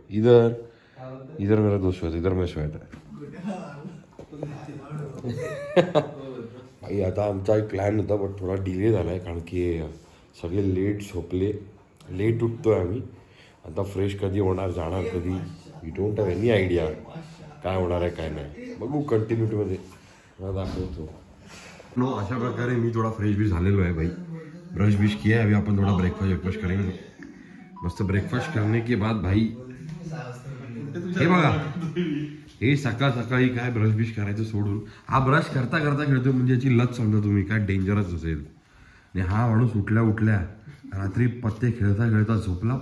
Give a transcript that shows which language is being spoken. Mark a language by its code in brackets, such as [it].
[hi] इधर मेरा दोस्त सोया, इधर मैं सोया था. [mr] भाई आता आमचा एक प्लॅन होता बट थोडा डिले झाला आहे. कारण की सगळे लेट झोपले, लेट उठतोय आम्ही. आता फ्रेश कधी होणार, जाणार कधी, [en] we don't have any idea [mr] काय होणार आहे काय नाही. बघू कंटिन्युटीमध्ये दाखवतो. नो अशा प्रकारे मी थोडा फ्रेश भी झालेलो आहे भाई. [hi] ब्रश बिश किया है. अभी अपन थोड़ा ब्रेकफास्ट करेंगे. मस्त ब्रेकफास्ट करने के बाद भाई [mr] हे बघा, हे सकाळ सकाळी काय ब्रश बिश करायचं सोडून हा ब्रश करता करता खेळतो. म्हणजे याची लत समजा तुम्ही, काय डेंजरच असेल. आणि हा माणूस उठल्या उठल्या रात्री पत्ते खेळता खेळता झोपला.